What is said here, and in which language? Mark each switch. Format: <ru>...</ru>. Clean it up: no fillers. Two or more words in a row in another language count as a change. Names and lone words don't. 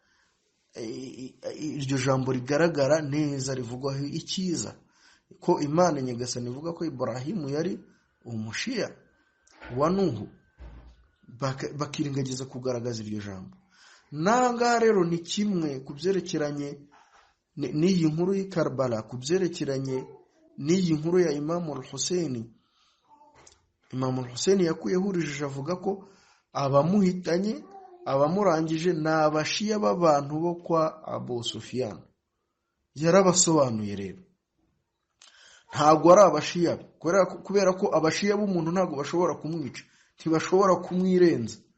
<rw>iryo jambo rigaragara neza, rivugwaho icyiza, ko Imana nyagasani ivuga ko Ibrahimu yari umushiya wa Nuhu, bakiringagiza kugaragaza iryo jambo. Nanga rero ni kimwe kubyerekeranye n'iyi nkuru y'i Karbala, kubyerekeranye n'iyi nkuru ya Imam al-Hussein. Imam al-Hussein yakuyeho urujijo avuga ko abamuhitanye, abamurangije n'abashiya b'abantu bo kwa Abu Sufyan. Yarabasobanuye rero ntabwo ari abashiya, kubera ko abashiya b'umuntu ntabwo bashobora kumwica, ntibashobora kumwirenza.</rw>